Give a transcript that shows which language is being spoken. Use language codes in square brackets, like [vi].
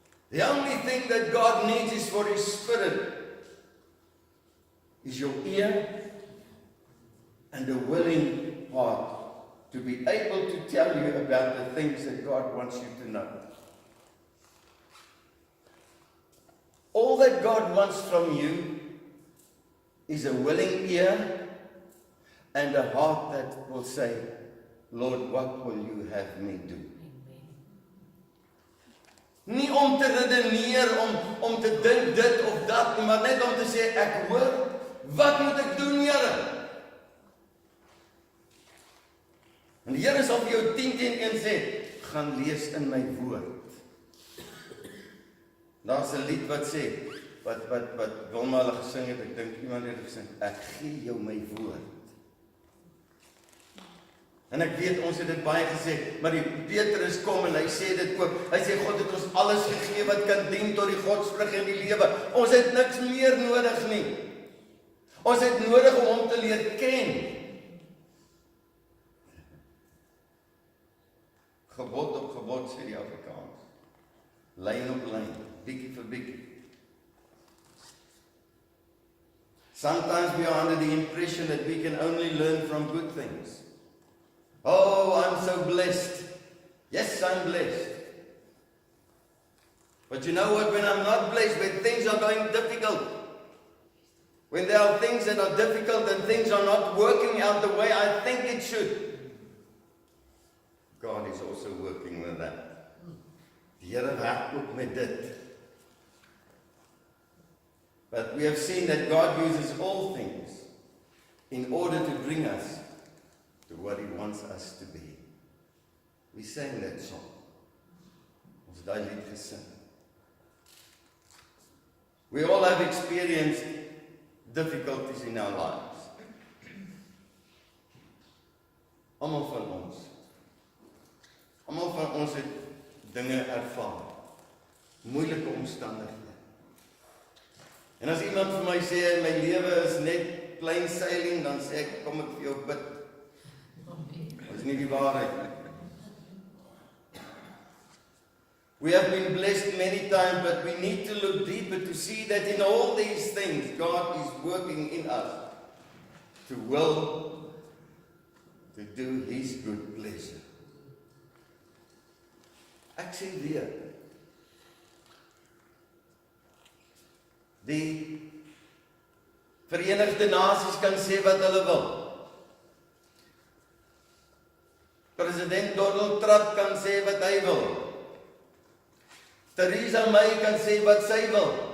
[en] The only thing that God needs is for His Spirit, is your ear and a willing heart to be able to tell you about the things that God wants you to know. All that God wants from you is a willing ear and a heart that will say, Lord, what will you have me do? [af] Nie om te redeneer, om te dink dit of dat, maar net om te sê, ek hoor, wat moet ek doen, Here? En die Here sal vir jou 10-10-1 sê, gaan lees in my woord. Daar's 'n lied wat sê, wat Wilma hulle gesing het, ek dink iemand het gesing, ek gee jou my woord. En ek weet, ons het dit baie gesê, maar die Petrus kom en hy sê dit ook. Hy sê, God het ons alles gegee wat kan dien tot die godsvrug in die lewe. Ons het niks meer nodig nie. Ons het nodig om hom te leer ken. Gebod op gebod, sê die Afrikaans. Lyn op lyn, bietjie vir bietjie. [en] Sometimes we are under the impression that we can only learn from good things. Oh, I'm so blessed. Yes, I'm blessed. But you know what? When I'm not blessed, when things are going difficult, when there are things that are difficult and things are not working out the way I think it should, God is also working with that. [af] Die Here werk ook met dit. [en] But we have seen that God uses all things in order to bring us to what He wants us to be. We sang that song. [af] Ons daai lied gesing. [en] We all have experienced difficulties in our lives. [af] Almal van ons. Almal van ons het dinge ervaar. Moeilike omstandighede. En as iemand vir my sê my lewe is net [en] plain sailing, [af] dan sê ek, kom ek vir jou bid. Is nie die waarheid nie. [en] We have been blessed many times, but we need to look deeper to see that in all these things, God is working in us to will to do His good pleasure. [af] Ek sê weer, die Verenigde Nasies kan sê wat hulle wil. President Donald Trump kan sê wat hy wil. Theresa May kan sê wat sy wil.